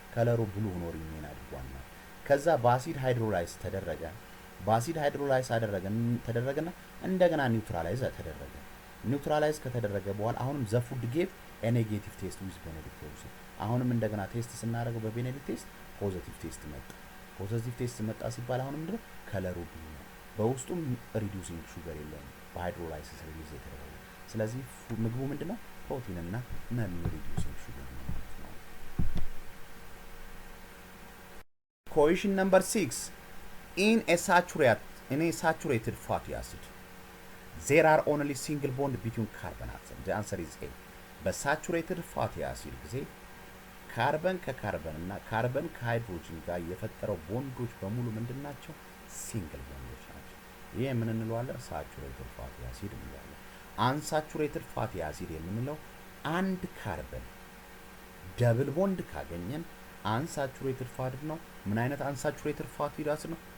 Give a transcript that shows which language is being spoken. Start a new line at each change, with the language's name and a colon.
Amharic: ከለሩ ብሉ ሆኖ ሪሜን አድርጓል ማለት። ከዛ በአሲድ ሃይድሮላይዝ ተደረገ። በአሲድ ሃይድሮላይዝ ተደረገና እንደገና ኒውትራላይዝ ተደረገ። ኒውትራላይዝ ከተደረገ በኋላ አሁንም
English: ዘ ፉድ ጌቭ ኤ ኔጌቲቭ ቴስት ዊዝ ቤኔዲክት ሶሉሽን።
Amharic: አሁንም እንደገና ቴስት ስናደርገው በቤኔዲክት ቴስት ፖዚቲቭ ቴስት መጣ። ፖዚቲቭ ቴስት መጣ ሲባል አሁንም ምንድነው? ከለሩ ብሉ ነው። በውስጡም ሪዲዩሲንግ ሹገር የለውም በሃይድሮላይሲስ ሪሊዝ የተደረገ። ስለዚህ ምግቡ ምንድነው? ፕሮቲን እና ነን ሪዲዩሲንግ ሹገር ነው ማለት ነው።
English: Question number 6. In a saturated fatty acid there are only single bond between carbon atoms. The answer is A.
Amharic: በሳቹሬትድ ፋቲ አሲድ ጊዜ ካርበን ከካርበን እና ካርበን ከሃይድሮጅን ጋር የፈጠረው ቦንዶች በሙሉ ምንድናቸው? ሲንግል ቦንዶች ናቸው። ይሄ ምን እንለዋለን? ሳቹሬትድ ፋቲ አሲድ እንለዋለን። አንሳቹሬትድ ፋቲ አሲድ የምንለው አንድ ካርበን ደብል ቦንድ ካገኘን አንሳቹሬትድ ፋቲ ነው። ምን አይነት አንሳቹሬትድ ፋቲ አሲድ ነው?